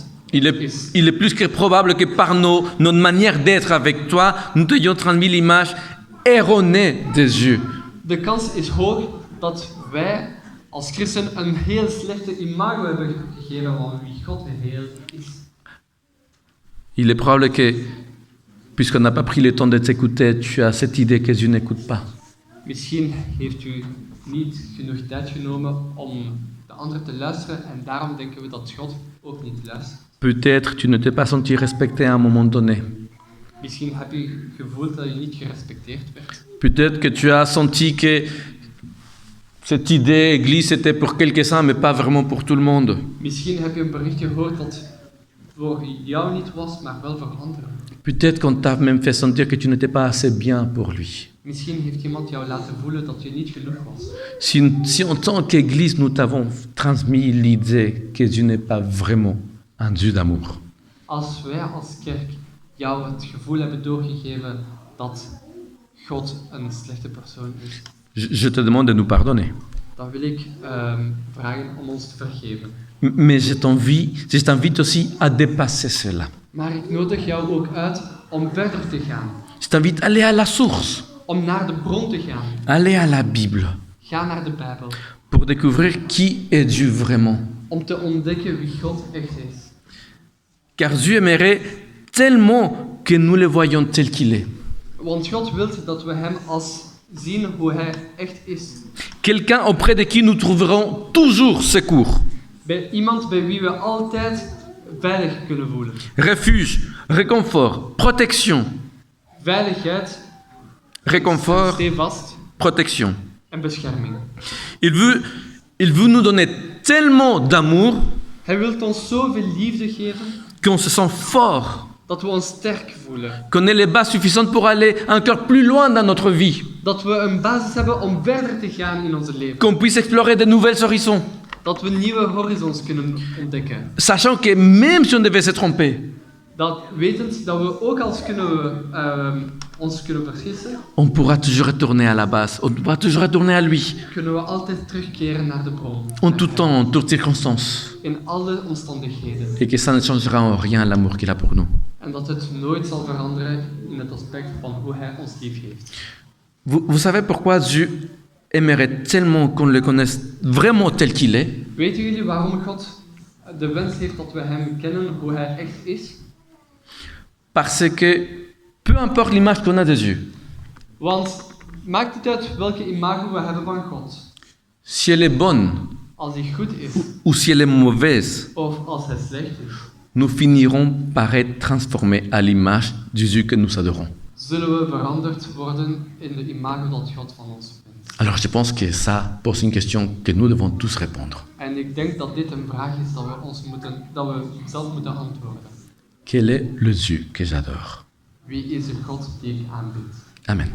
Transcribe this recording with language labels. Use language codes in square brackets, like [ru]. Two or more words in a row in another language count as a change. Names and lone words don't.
[fr] Il est plus que probable que par notre manière d'être avec toi, nous t'ayons transmis l'image erronée de Dieu. [nl] De kans is hoog dat wij als christen een heel slechte imago hebben gegeven van wie God heel is. [fr] Il est probable que, puisqu'on n'a pas pris le temps de t'écouter, tu as cette idée que Dieu n'écoute pas. [nl] Misschien heeft u niet genoeg tijd genomen om de anderen te luisteren en daarom denken we dat God ook niet luistert. [fr] Peut-être tu ne t'es pas senti respecté à un moment donné. [nl] Misschien heb je gevoeld dat je niet gerespecteerd werd. [fr] Peut-être que tu as senti que cette idée église était pour quelques-uns, mais pas vraiment pour tout le monde. [nl] Misschien heb je een bericht gehoord dat voor jou niet was, maar wel voor anderen. [fr] Peut-être qu'on t'a même fait sentir que tu n'étais pas assez bien pour lui. [nl] Misschien heeft iemand jou laten voelen dat je niet genoeg was. [fr] Si en tant qu'Église, nous t'avons transmis l'idée que Dieu n'est pas vraiment un Dieu d'amour. [nl] Als wij als kerk jou het gevoel hebben doorgegeven dat God een slechte persoon is, [fr] Je te demande de nous pardonner. [nl] dan wil ik vragen om ons te vergeven. [fr] Mais je t'invite aussi à dépasser cela. [nl] Maar ik nodig jou ook uit om verder te gaan. [fr] Je t'invite à aller à la source, [nl] Om naar de bron te gaan. [fr] aller à la Bible, [nl] Ga naar de Bijbel. [fr] pour découvrir qui est Dieu vraiment. [nl] Om te ontdekken wie God echt is. [fr] Car Dieu aimerait tellement que nous le voyions tel qu'il est. [nl] Want God wil dat we hem als zien hoe hij echt is. [fr] Quelqu'un auprès de qui nous trouverons toujours secours, [nl] Bij iemand bij wie we altijd veilig kunnen voelen. [fr] refuge, réconfort, protection. [nl] Veiligheid, [fr] Réconfort, [nl] stevast [fr] protection. [nl] en bescherming. [fr] Il veut nous donner tellement d'amour [nl] Hij wil ons zoveel liefde geven [fr] qu'on se sent fort, [nl] dat we ons sterk voelen. [fr] qu'on ait les bases suffisantes pour aller encore plus loin dans notre vie, [nl] Dat we een basis hebben om verder te gaan in onze leven. [fr] qu'on puisse explorer de nouvelles horizons, [nl] Dat we nieuwe horizons kunnen ontdekken. [fr] sachant que même si on devait se tromper, [nl] Dat wetend dat we ook als ons kunnen vergissen, [fr] on pourra toujours retourner à la base, on pourra toujours retourner à lui, [nl] kunnen we altijd terugkeren naar de bron. [fr] en tout temps, en toutes circonstances, [nl] In alle omstandigheden. [fr] et que ça ne changera en rien l'amour qu'il a pour nous. [nl] En dat het nooit zal veranderen in het aspect van hoe hij ons lief heeft. [fr] Vous savez pourquoi Dieu aimerait tellement qu'on le connaisse vraiment tel qu'il est? [nl] Weten jullie waarom God de wens heeft dat we hem kennen hoe hij echt is? [fr] Parce que, peu importe l'image qu'on a de Dieu, [nl] Want maakt het uit welke imago we hebben van God. [fr] si elle est bonne [nl] Als hij goed is [fr] ou si elle est mauvaise, [nl] of als hij slecht is, [fr] nous finirons par être transformés à l'image du Dieu que nous adorons. [nl] zullen we veranderd worden in de imago dat God van ons vindt. [fr] Alors je pense que ça pose une question que nous devons tous répondre. [nl] En En ik denk dat dit een vraag is dat we zelf moeten antwoorden. [fr] Quel est le Dieu que j'adore? [nl] Wie is de God die ik aanbid? [fr] Amen.